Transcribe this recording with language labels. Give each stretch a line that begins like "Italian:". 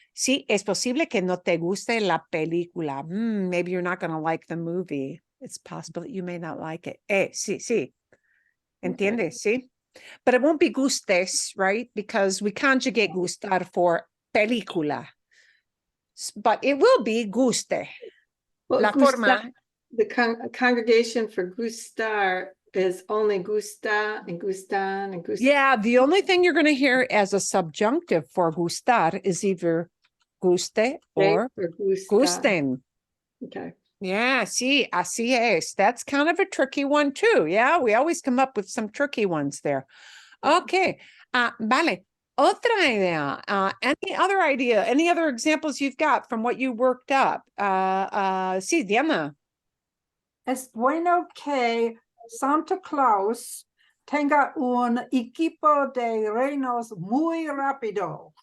Spanish: Sí, es posible que no te guste la película.
English: Maybe you're not going to like the movie. It's possible that you may not like it.
Spanish: Sí. ¿Entiendes? Sí.
English: But it won't be gustes, right? Because we conjugate gustar for película. But it will be guste. Well,
Spanish: La forma.
English: The congregation for gustar is only gusta and gustan and gustan. Yeah, the only thing you're going to hear as a subjunctive for gustar is either guste or gusten. Okay.
Spanish: Yeah, sí, así es.
English: That's kind of a tricky one too. Yeah, we always come up with some tricky ones there.
Spanish: Okay, vale. Otra idea.
English: Any other idea? Any other examples you've got from what you worked up?
Spanish: Sí, Diana. Es bueno que Santa Claus tenga un equipo de reinos muy rápido.